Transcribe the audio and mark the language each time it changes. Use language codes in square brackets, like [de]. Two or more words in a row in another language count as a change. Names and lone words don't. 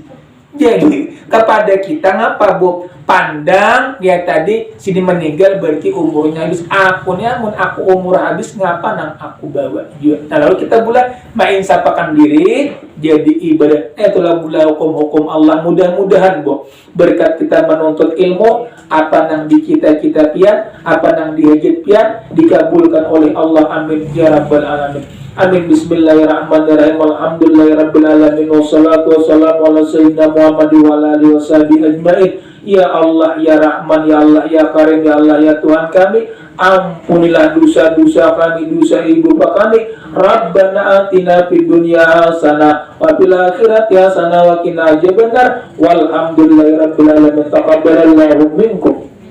[bjn] Jadi kepada kita ngapa bu pandang dia tadi sini meninggal berarti umurnya habis akunya mun aku umur habis ngapa nang aku bawa juga. Nah lalu kita bulan menginsapakan diri jadi ibadah itulah bulan hukum Allah mudah-mudahan bu berkat kita menuntut ilmu apa nang di kita pian apa nang dihajat pian dikabulkan oleh Allah [ar] آمين يا رب العالمين. آمين بسم الله الرحمن الرحيم الحمد لله رب العالمين والصلاة والسلام على سيدنا محمد وعلى آله وصحبه أجمعين. [id] Ya Allah ya Rahman ya Allah ya Karim ya Allah ya Tuhan kami ampunilah dosa-dosa kami dosa ibu bapak kami. [ar] ربنا آتنا في الدنيا حسنة وفي الآخرة حسنة وقنا عذاب النار والحمد لله رب العالمين تقبل الله منكم.